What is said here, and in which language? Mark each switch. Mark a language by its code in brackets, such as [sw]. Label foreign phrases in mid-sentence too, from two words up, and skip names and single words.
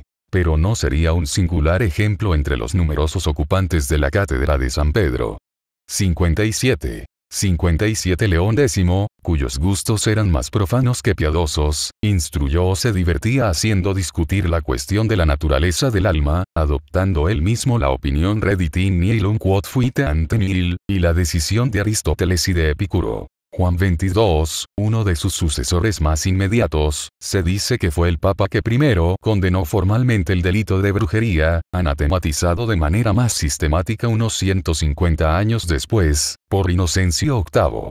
[es] Pero no sería un singular ejemplo entre los numerosos ocupantes de la cátedra de San Pedro. 57. León X, cuyos gustos eran más profanos que piadosos, instruyó o se divertía haciendo discutir la cuestión de la naturaleza del alma, adoptando él mismo la opinión [la] Reditin nihilum quod fuit ante nihil, [es] y la decisión de Aristóteles y de Epicuro. Juan XXII, uno de sus sucesores más inmediatos, se dice que fue el papa que primero condenó formalmente el delito de brujería, anatematizado de manera más sistemática unos 150 años después, por Inocencio VIII.